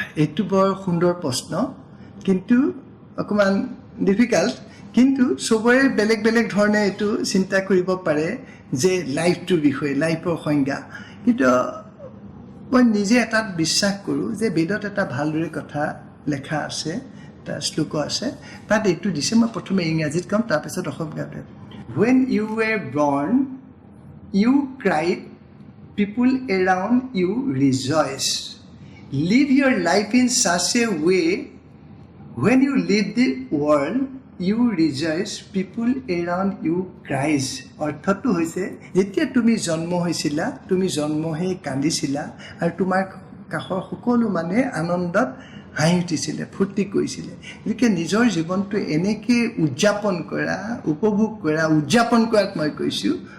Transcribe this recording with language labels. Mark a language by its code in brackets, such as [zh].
[as] এইটো বৰ সুন্দৰ প্ৰশ্ন কিন্তু অকমান ডিফিকাল্ট কিন্তু সবৰে বেলেগ বেলেগ ধৰণে এইটো চিন্তা কৰিব পাৰে যে লাইফটোৰ বিষয়ে লাইফৰ সংজ্ঞা কিন্তু মই নিজে এটা বিশ্বাস কৰোঁ যে বেদত এটা ভালদৰে কথা লেখা আছে এটা শ্লোক আছে তাত এইটো দিছে মই প্ৰথমে ইংৰাজীত ক'ম তাৰপিছত অসমীয়াত [en] When you were born, you cried, people around you rejoice. Live your life in such a way, when you leave the world, you rejoice, people around you cries. [as] অৰ্থটো হৈছে যেতিয়া তুমি জন্ম হৈছিলা তুমি জন্ম হৈ কান্দিছিলা আৰু তোমাৰ কাষৰ সকলো মানুহে আনন্দত হাঁহি উঠিছিলে ফূৰ্তি কৰিছিলে গতিকে নিজৰ জীৱনটো এনেকৈ উদযাপন কৰা উপভোগ কৰা উদযাপন কৰাত মই কৈছোঁ